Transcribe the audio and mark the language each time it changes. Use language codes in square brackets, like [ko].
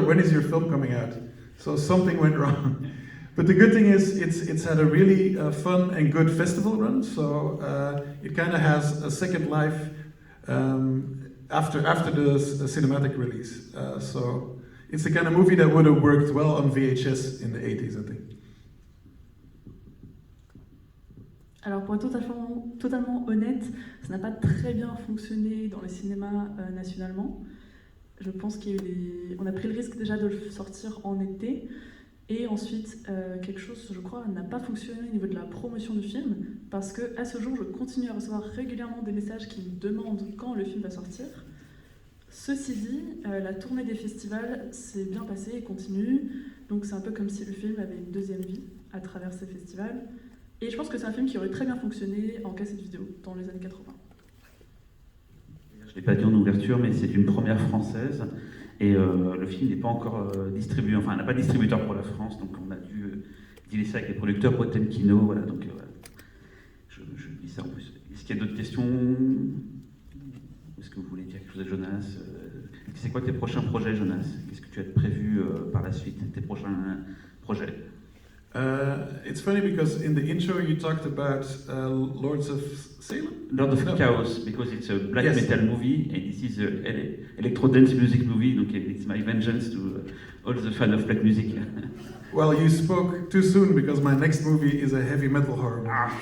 [en] When is your film coming out?" So something went wrong. But the good thing is, it's had a really fun and good festival run. So it kind of has a second life. After the cinematic release. So it's the kind of movie that would have worked well on VHS in the 80s, I think. [fr] Alors pour être totalement honnête, ça n'a pas très bien fonctionné dans les cinémas nationalement. Je pense on a pris le risque déjà de le sortir en été. Et ensuite, quelque chose, je crois, n'a pas fonctionné au niveau de la promotion du film, parce qu'à ce jour, je continue à recevoir régulièrement des messages qui me demandent quand le film va sortir. Ceci dit, la tournée des festivals s'est bien passée et continue, donc c'est un peu comme si le film avait une deuxième vie à travers ces festivals. Et je pense que c'est un film qui aurait très bien fonctionné en cassette vidéo dans les années 80. Je ne l'ai pas dit en ouverture, mais c'est une première française. Et le film n'est pas encore distribué, enfin, on n'a pas de distributeur pour la France, donc on a dû dealer ça avec les producteurs Potemkino, voilà, donc voilà. Je dis ça en plus. Est-ce qu'il y a d'autres questions? Est-ce que vous voulez dire quelque chose à Jonas? C'est quoi tes prochains projets, Jonas? Qu'est-ce que tu as prévu par la suite, tes prochains projets? [en] It's funny because in the intro you talked about Lords of Salem? Lord of Chaos, because it's a black metal movie and this is an electro dance music movie, donc it's my vengeance to all the fans of black music. Well, you spoke too soon because my next movie is a heavy metal horror movie.